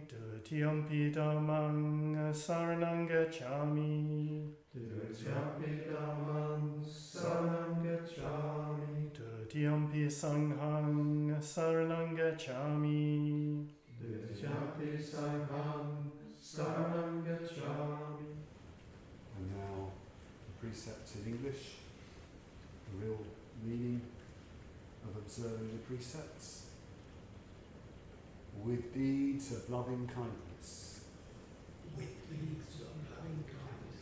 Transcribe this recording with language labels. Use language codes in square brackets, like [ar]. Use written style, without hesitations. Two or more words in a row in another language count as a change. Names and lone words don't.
[pi] Dutiyampi dhammang saranang gacchami. Dutiyampi dhammang saranang gacchami. Dutiyampi sanghang saranang gacchami. Dutiyampi sanghang saranang gacchami. [en] And now the precepts in English, the real meaning of observing the precepts. With deeds of loving kindness, With deeds of loving kindness,